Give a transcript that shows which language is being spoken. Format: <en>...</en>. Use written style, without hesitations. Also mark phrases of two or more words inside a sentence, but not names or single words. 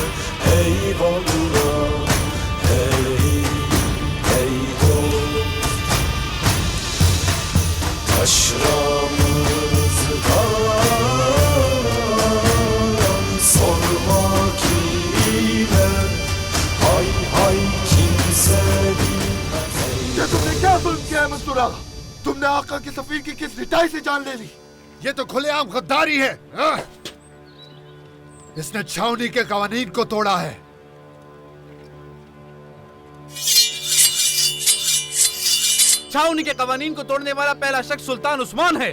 <tr>Eyvallah ey dost. Taşramızdan sormak ile. Hay hay kimse bilmez.</tr> <hi>ये तुमने क्या जुल्म किया है मंसूर आगा? तुमने आका की सफीर की किस रिटाई से जान ले ली? ये तो खुलेआम गद्दारी है। इसने छावनी के कवानीन को तोड़ा है। छावनी के कवानीन को तोड़ने वाला पहला शख्स सुल्तान उस्मान है।</hi>